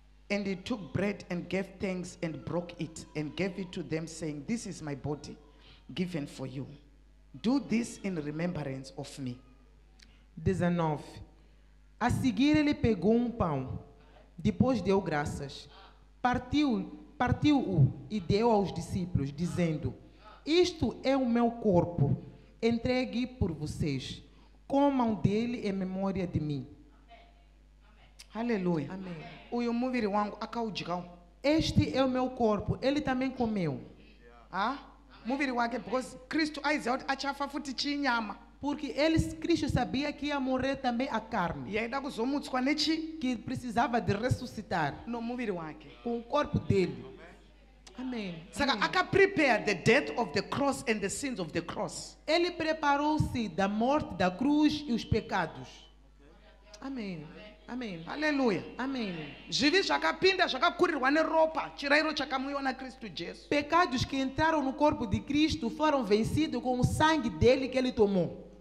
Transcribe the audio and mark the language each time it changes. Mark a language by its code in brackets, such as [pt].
[en] And he took bread and gave thanks and broke it and gave it to them, saying, this is my body given for you. Do this in remembrance of me. 19. [pt] A seguir ele pegou pão, depois deu graças, partiu-o e deu aos discípulos, dizendo, isto é o meu corpo. entregue por vocês. Comam dele em memória de mim. Haleluya. Amém. [sn] Uyu muviri wangu akaudyawo. [pt] Este é o meu corpo. Ele também comeu. [sn] Muviri wake, [en] because [sn] Kristu aiziva kuti achafa futi chinyama. [pt] Porque Cristo sabia que ia morrer também a carne. [sn] Yaida kuzomutswa nechi [pt] Que precisava de ressuscitar [sn] nomuviri wake. [pt] com o corpo dele. Amém. [sn] Saka [pt] Amém. [sn] akaprepare [en] the death of the cross and the sins of the cross. [pt] Ele preparou-se da morte, da cruz e os pecados. Amém. Amém. Haleluya. Amém. [sn] Zvivi zvakapinda zvakakurirwa neropa chirayiro chakamwiwa naKristu Jesu. [pt] Pecados que entraram no corpo de Cristo foram vencidos com o sangue dele que ele tomou.